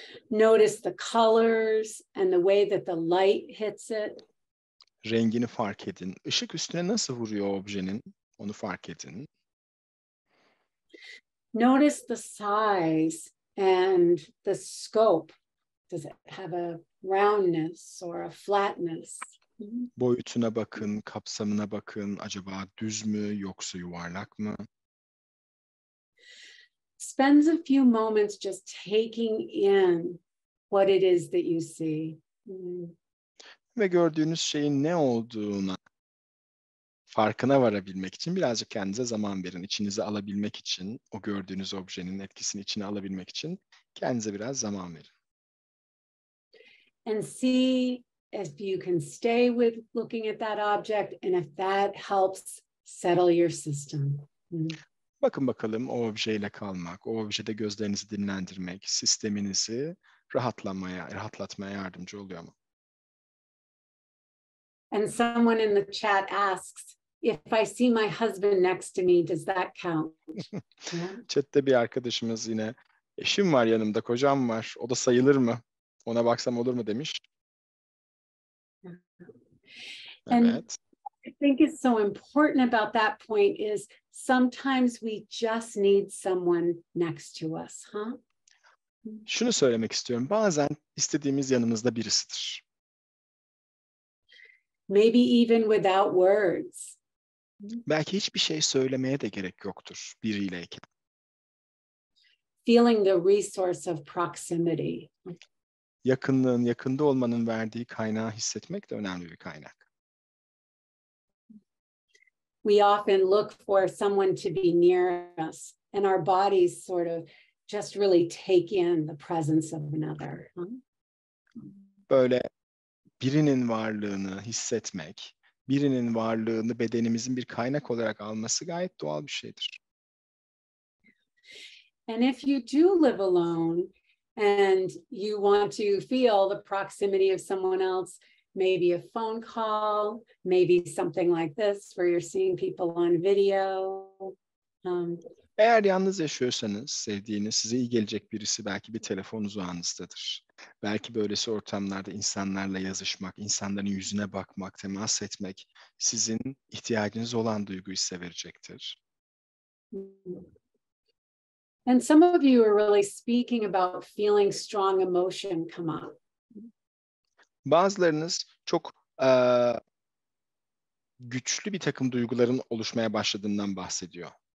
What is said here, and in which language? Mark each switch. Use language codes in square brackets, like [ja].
[en] Notice the colors and the way that the light hits it. [tr] Rengini fark edin. Işık üstüne nasıl vuruyor o objenin onu fark edin. [en] Notice the size and the scope. Does it have a roundness or a flatness? [tr] Boyutuna bakın, kapsamına bakın. Acaba düz mü yoksa yuvarlak mı? [en] Spends a few moments just taking in what it is that you see. [tr] Ve gördüğünüz şeyin ne olduğuna farkına varabilmek için birazcık kendinize zaman verin. İçinize alabilmek için, o gördüğünüz objenin etkisini içine alabilmek için kendinize biraz zaman verin. [en] And see if you can stay with looking at that object and if that helps settle your system. [tr] Bakın bakalım o objeyle kalmak, o objede gözlerinizi dinlendirmek, sisteminizi rahatlatmaya yardımcı oluyor mu? [en] And someone in the chat asks, if I see my husband next to me, does that count? [tr] Chat'te bir arkadaşımız yine Eşim var yanımda, kocam var. O da sayılır mı? Ona baksam olur mu demiş. [en] And [tr] Evet. [en] I think it's so important about that point is sometimes we just need someone next to us, huh? [tr] Şunu söylemek istiyorum. Bazen istediğimiz yanımızda birisidir. [en] Maybe even without words. [tr] Belki hiçbir şey söylemeye de gerek yoktur biriyleyken. [en] Feeling the resource of proximity. [tr] Yakınlığın, yakında olmanın verdiği kaynağı hissetmek de önemli bir kaynak. [en] We often look for someone to be near us, and our bodies sort of just really take in the presence of another. Huh? [tr] Böyle birinin varlığını hissetmek, birinin varlığını bedenimizin bir kaynak olarak alması gayet doğal bir şeydir. [en] And if you do live alone and you want to feel the proximity of someone else, maybe a phone call, maybe something like this where you're seeing people on video. [tr] Eğer yalnız yaşıyorsanız, sevdiğiniz, size iyi gelecek birisi belki bir telefon uzağınızdadır. Belki böylesi ortamlarda insanlarla yazışmak, insanların yüzüne bakmak, temas etmek sizin ihtiyacınız olan duyguyu size verecektir. [en] And some of you are really speaking about feeling strong emotion come up. [tr] Bazılarınız çok güçlü bir takım duyguların oluşmaya başladığından bahsediyor.